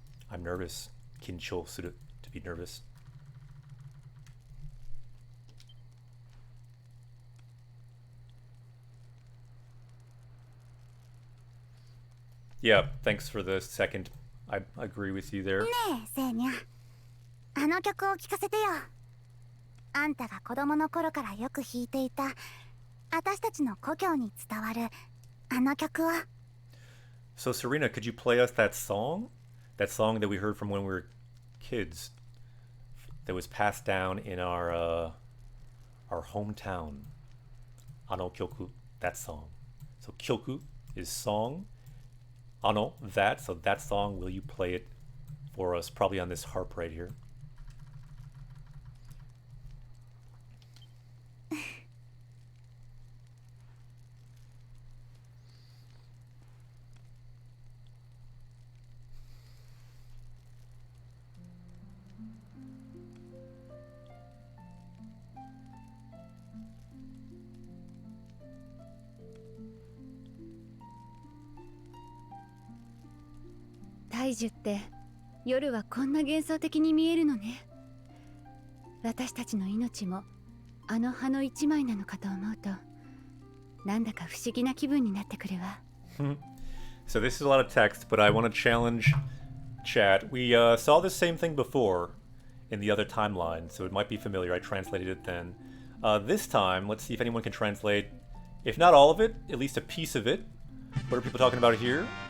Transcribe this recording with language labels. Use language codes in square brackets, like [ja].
[en] I'm nervous. Kinchou suru, to be nervous. Yeah, thanks for the second. I agree with you there. [ja] ねえセーニャ、あの曲を聴かせてよ。あんたが子供の頃からよく弾いていた私たちの故郷に伝わるあの曲を。 [en] So Serena, could you play us that song? That song that we heard from when we were kids, that was passed down in our hometown. Ano kyoku, that song. So kyoku is song. Ano, that. So that song, will you play it for us? Probably on this harp right here. [ja] 大樹って夜はこんな幻想的に見えるのね。私たちの命もあの葉の一枚なのかと思うと、なんだか不思議な気分になってくるわ。 [en] So this is a lot of text, but I want to challenge chat. We saw the same thing before in the other timeline, so it might be familiar. I translated it then. This time, let's see if anyone can translate, if not all of it, at least a piece of it. What are people talking about here?